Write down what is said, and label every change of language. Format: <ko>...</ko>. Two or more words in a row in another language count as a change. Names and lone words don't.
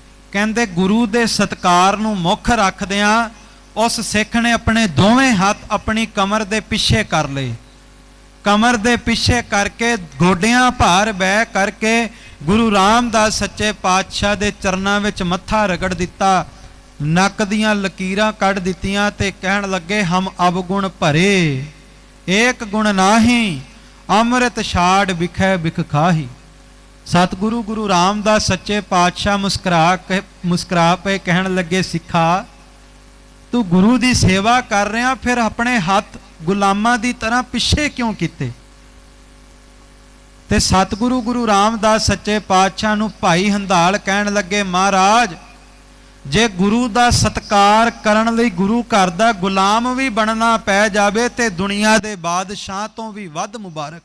<pa>ਕਹਿੰਦੇ ਗੁਰੂ ਦੇ ਸਤਿਕਾਰ ਨੂੰ ਮੁਖ ਰਖਦਿਆਂ ਉਸ ਸਿੱਖ ਨੇ ਅਪਣੇ ਦੋਵੇਂ ਹਾਥ ਅਪਣੀ ਕਮਰ ਦੇ ਪਿੱਛੇ ਕਰ ਲੇ, ਕਮਰ ਦੇ ਪਿੱਛੇ ਕਰਕੇ ਗੋਡਿਆਂ ਭਾਰ ਬਹਿ ਕਰਕੇ ਗੁਰੂ ਰਾਮਦਾਸ ਸੱਚੇ ਪਾਤਸ਼ਾਹ ਦੇ ਚਰਨਾਂ ਵਿਚ ਮੱਥਾ ਰਗੜ ਦਿੱਤਾ, ਨੱਕ ਦੀਆਂ ਲਕੀਰਾਂ ਕੱਢ ਦਿੱਤੀਆਂ ਤੇ ਕਹਿਣ ਲਗੇ ਹਮ ਅਵਗੁਣ ਭਰੇ, ਏਕ ਗੁਣ ਨਾਹੀ, ਅੰਮ੍ਰਿਤ ਛਾਡ ਬਿਖੈ ਬਿਖ ਖਾਹੀ। ਸਤਗੁਰੂ ਗੁਰੂ ਰਾਮਦਾਸ ਸੱਚੇ ਪਾਤਸ਼ਾਹ ਮੁਸਕਰਾ ਪੇ ਕਹਿਣ ਲਗੇ ਸਿੱਖਾ ਤੂ ਗੁਰੂ ਕੀ ਸੇਵਾ ਕਰ ਰਹਾ ਫਿਰ ਅਪਣੇ ਹਾਥ ਗ਼ੁਲਾਮਾਂ ਕੀ ਤਰ੍ਹਾਂ ਪਿੱਛੇ ਕਿਉਂ ਕਿਤੇ। ਤੇ ਸਤਗੁਰੂ ਗੁਰੂ ਰਾਮਦਾਸ ਸੱਚੇ ਪਾਤਸ਼ਾਹ ਨੂੰ ਭਾਈ ਹੰਧਾਲ ਕਹਿਣ ਲਗੇ ਮਹਾਰਾਜ ਜੇ ਗੁਰੂ ਕਾ ਸਤਿਕਾਰ ਕਰਨ ਲਈ ਗੁਰੂ ਘਰ ਦਾ ਗ਼ੁਲਾਮ ਭੀ ਬਣਨਾ ਪੈ ਜਾਵੇ ਤੇ ਦੁਨੀਆ ਦੇ ਬਾਦਸ਼ਾਹ ਤੋ ਭੀ ਵੱਧ ਮੁਬਾਰਕ।</pa>